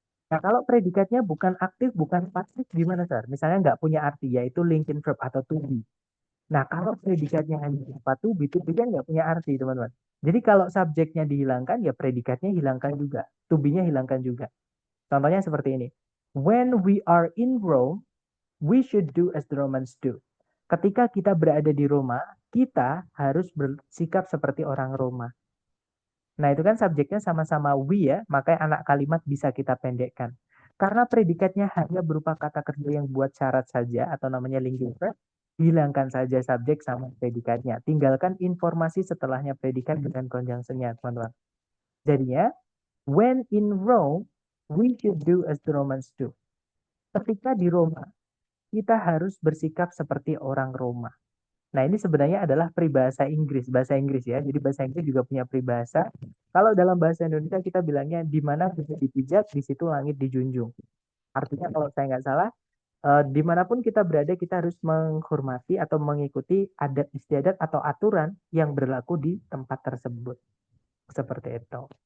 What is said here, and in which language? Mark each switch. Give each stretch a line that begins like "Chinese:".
Indonesian: Nah, kalau predikatnya bukan aktif, bukan pasif, gimana, Sir? Misalnya nggak punya arti, yaitu linking verb atau to be. Nah, kalau predikatnya hanya berupa to be kan nggak punya arti, teman-teman. Jadi kalau subjeknya dihilangkan, ya predikatnya hilangkan juga. To be-nya hilangkan juga. Contohnya seperti ini.
English: When we are in Rome, we should do as the Romans do.
Indonesian: Ketika kita berada di Roma, kita harus bersikap seperti orang Roma. Nah, itu kan subjeknya sama-sama we ya, makanya anak kalimat bisa kita pendekkan. Karena predikatnya hanya berupa kata kerja yang buat syarat saja atau namanya linking verb, hilangkan saja subjek sama predikatnya. Tinggalkan informasi setelahnya predikat dengan conjunction-nya, teman-teman.
English: Jadinya, when in Rome, we should do as the Romans do.
Indonesian: Ketika di Roma, kita harus bersikap seperti orang Roma. Nah, ini sebenarnya adalah peribahasa Inggris, bahasa Inggris ya. Jadi bahasa Inggris juga punya peribahasa. Kalau dalam bahasa Indonesia kita bilangnya di mana bisa dipijak, di situ langit dijunjung. Artinya kalau saya nggak salah, dimanapun kita berada kita harus menghormati atau mengikuti adat istiadat atau aturan yang berlaku di tempat tersebut. Seperti itu.